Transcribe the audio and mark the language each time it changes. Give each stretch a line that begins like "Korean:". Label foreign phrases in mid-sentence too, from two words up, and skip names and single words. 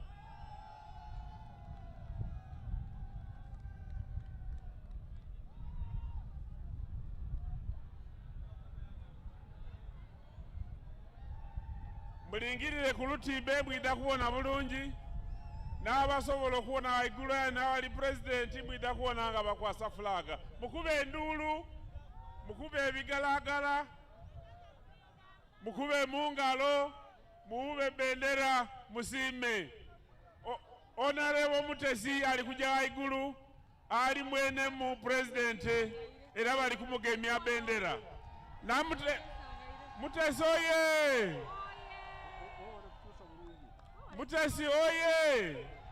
Soga: Mulingirire ku lutimbe mwida kuwona bulungi n'abasobola okuwona waigulu n'awali president mwida kuwona nga bakwasa flaga. Mukube enduulu, mukube ebigalagala, mukube mungalo, muwube bendera, musiime. Honorable Mutesi ali kuja waigulu ali mwene mu president era bali kumugemya bendera. Na Mutesi oye! Mutesi oye!